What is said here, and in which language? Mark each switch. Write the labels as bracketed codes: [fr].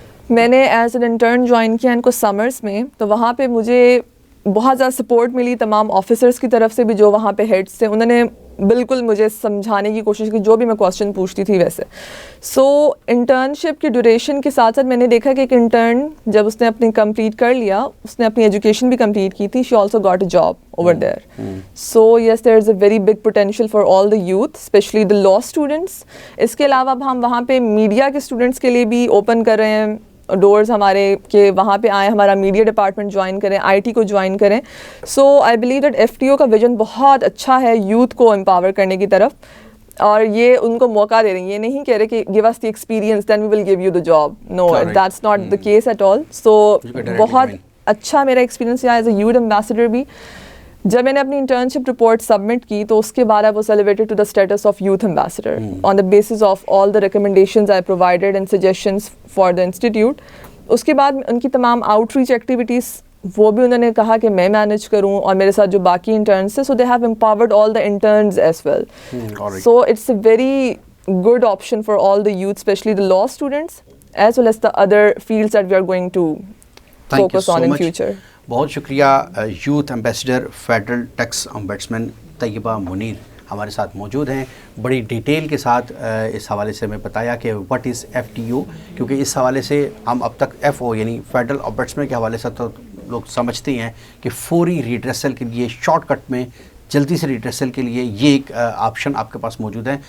[ur] میں نے as an intern join کیا ان کو سمرس میں, تو وہاں پہ مجھے بہت زیادہ سپورٹ ملی تمام آفیسرس کی طرف سے بھی جو وہاں پہ ہیڈس تھے. انہوں نے بالکل مجھے سمجھانے کی کوشش کی جو بھی میں کوسچن پوچھتی تھی ویسے. سو انٹرنشپ کی ڈیوریشن کے ساتھ ساتھ میں نے دیکھا کہ ایک انٹرن جب اس نے اپنی کمپلیٹ کر لیا, اس نے اپنی ایجوکیشن بھی کمپلیٹ کی تھی, [en] She also got a job over there. So yes there is a very big potential for all the youth, especially the law students. [ur] اس کے علاوہ اب ہم وہاں پہ میڈیا کے اسٹوڈنٹس کے لیے بھی اوپن کر رہے ہیں ڈورز ہمارے, کہ وہاں پہ آئیں, ہمارا میڈیا ڈپارٹمنٹ جوائن کریں, آئی ٹی کو جوائن کریں. سو I believe that F T O کا ویژن بہت اچھا ہے یوتھ کو امپاور کرنے کی طرف, اور یہ ان کو موقع دے رہے ہیں. یہ نہیں کہہ رہے کہ [en] Give us the experience then we will give you the job, no that's not the case at all. [ur] سو بہت اچھا میرا ایکسپیرینس رہا ایز اے یوتھ ایمبیسڈر بھی. جب میں نے اپنی انٹرنشپ رپورٹ سبمٹ کی تو اس کے بعد [en] I was elevated to the status of youth ambassador on the basis of all the recommendations I provided and suggestions for the institute. [ur] اس کے بعد ان کی تمام آؤٹ ریچ ایکٹیویٹیز وہ بھی انہوں نے کہا کہ میں مینیج کروں, اور میرے ساتھ جو باقی انٹرنس تھے, [en] So they have empowered all the interns as well. So it's a very good option for all the youth, especially the law students as well as the other fields that we are going to focus on in future. [ur] بہت شکریہ. Youth ambassador federal tax امبڈسمن طیبہ منیر ہمارے ساتھ موجود ہیں. بڑی detail کے ساتھ اس حوالے سے ہمیں بتایا کہ what is F T O, کیونکہ اس حوالے سے ہم اب تک ایف او یعنی فیڈرل امبڈسمن کے حوالے سے تو لوگ سمجھتے ہیں کہ فوری ریڈریسل کے لیے شارٹ کٹ میں جلدی سے ریڈریسل کے لیے یہ ایک آپشن آپ کے پاس موجود ہے.